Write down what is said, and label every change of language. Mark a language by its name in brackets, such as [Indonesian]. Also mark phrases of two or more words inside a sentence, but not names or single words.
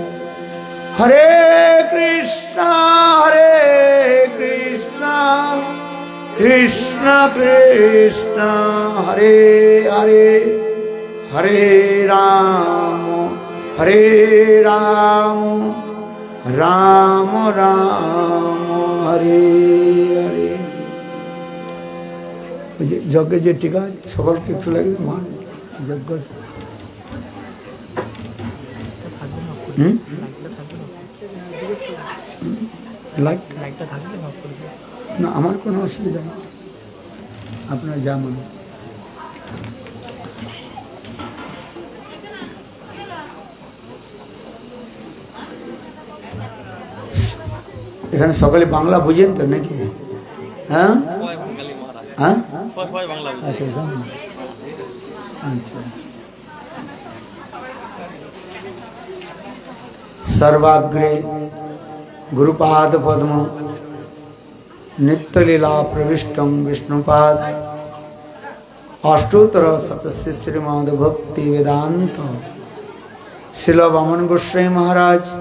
[Sanskrit] हरे कृष्ण कृष्ण कृष्ण हरे हरे हरे राम राम राम हरे हरे। [Bangla] ওই যে যজ্ঞের যে টিকা আছে সকলকে একটু লাগবে মান যজ্ঞ না আমার কোনো অসুবিধা নেই আপনার যা মনে এখানে সকলে বাংলা বুঝেন তো নাকি হ্যাঁ হ্যাঁ আচ্ছা আচ্ছা [Sanskrit] सर्वाग्रे गुरुपाद पद्म नित्यलीला प्रविष्टं विष्णुपाद अष्टोत्तर शतस्य श्रीमद् भक्ति वेदांत शिल वामन गोस्वामी महाराज